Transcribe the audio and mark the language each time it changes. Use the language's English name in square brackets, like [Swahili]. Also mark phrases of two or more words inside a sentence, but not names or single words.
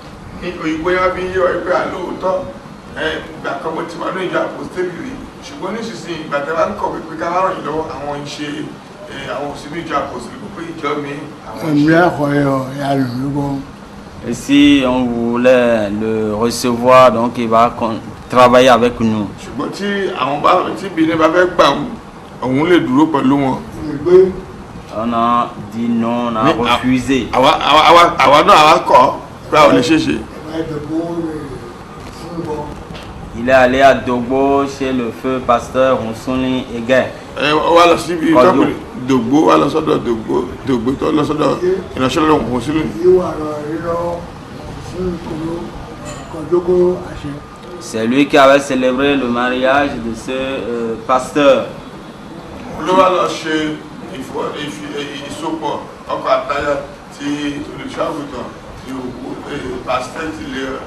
[French] Et si on voulait le recevoir, donc il va travailler avec nous. [Yoruba] òun lè dúró pẹ̀lú wọn. [French] On a dit non, on a refusé. [Yoruba] àwa náà àwa kọ̀ pé àwọn lè ṣeéṣe. [French] Il est allé à Dogbo chez le feu pasteur Ronsoulin Eguin. [Yoruba] Wá lọ síbi ìtọ́kùnrin Dogbo, wá lọ sọ́dọ̀ Dogbo tó lọ sọ́dọ̀ ìránṣẹ́ lọ́wọ́ Ronsoulin. [French] C'est lui qui avait célébré le mariage de ce pasteur. [Yoruba] Ló wá lọ ṣe ìsopọ̀ ọkọ àtaya ti olùṣàgùtàn ti pasteur ti lè